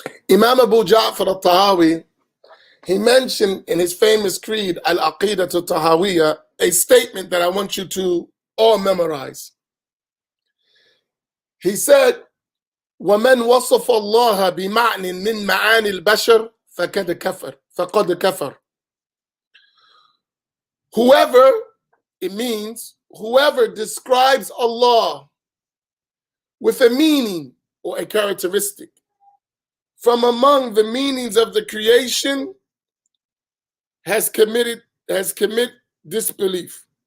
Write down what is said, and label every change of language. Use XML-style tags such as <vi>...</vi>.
<en>Imam Abu Ja'far al-Tahawi, he mentioned in his famous creed, Al-Aqidah al-Tahawiyya, a statement that I want you to all memorize. He said,</en> <ar>وَمَنْ وَصَفَ اللَّهَ بِمَعْنٍ مِنْ مَعَانِ الْبَشَرِ فَقَدْ كَفَرَ.</ar> <en>Whoever, it means, whoever describes Allah with a meaning or a characteristic from among the meanings of the creation has committed disbelief.</en>